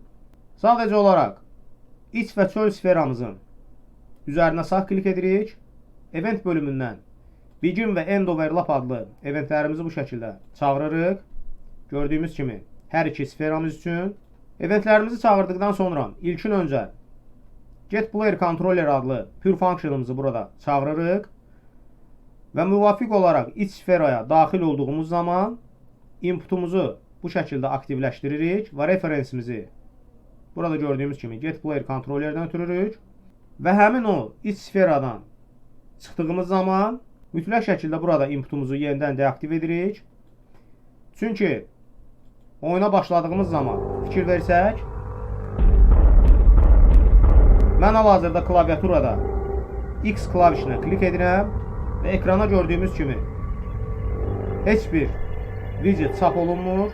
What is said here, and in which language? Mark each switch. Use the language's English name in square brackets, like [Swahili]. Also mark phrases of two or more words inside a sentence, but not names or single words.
[Azerbaijani] Sadəcə olaraq iç və çöl sferamızın üzərinə sağ klik edirik. Event bölümündən begin və [English] end overlap [Azerbaijani] adlı eventlərimizi bu şəkildə çağırırıq. Gördüyümüz kimi hər iki sferamız üçün eventlərimizi çağırdıqdan sonra ilkin öncə [English] get player controller [Azerbaijani] adlı [English] pure functionımızı [Azerbaijani] burada çağırırıq və müvafiq olaraq iç sferaya daxil olduğumuz zaman inputumuzu bu şəkildə aktivləşdiririk və referensimizi burada gördüyümüz kimi [English] get player controllerdən [Azerbaijani] ötürürük və həmin o iç sferadan çıxdığımız zaman mütləq şəkildə burada inputumuzu yenidən deaktiv edirik. Çünki oyuna başladığımız zaman fikir versək, mən hal-hazırda klaviaturada X klavişinə klik edirəm və ekrana gördüyümüz kimi heç bir widget çap olunmur.